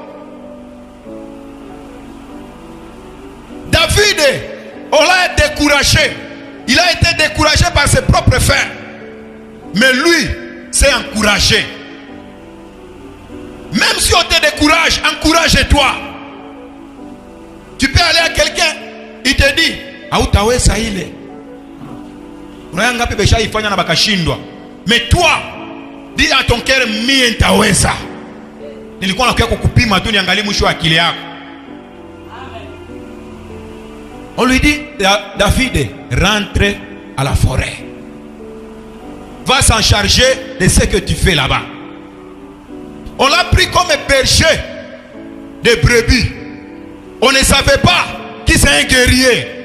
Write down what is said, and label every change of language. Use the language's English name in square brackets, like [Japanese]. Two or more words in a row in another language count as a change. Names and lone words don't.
[French] David, on l'a découragé. Il a été découragé par ses propres frères. Mais lui s'est encouragé. Même si on te décourage, encourage-toi. Tu peux aller à quelqu'un, il te dit, [Swahili] hautaweza ile. [French] Mais toi, dis à ton cœur, [Swahili] mimi nitaweza. Nilikuwa nakuja kukupima tu niangalie mwisho wa akili yako. [French] On lui dit, David, rentre à la forêt. Va s'en charger de ce que tu fais là-bas. On l'a pris comme berger de brebis. On ne savait pas qui c'est un guerrier.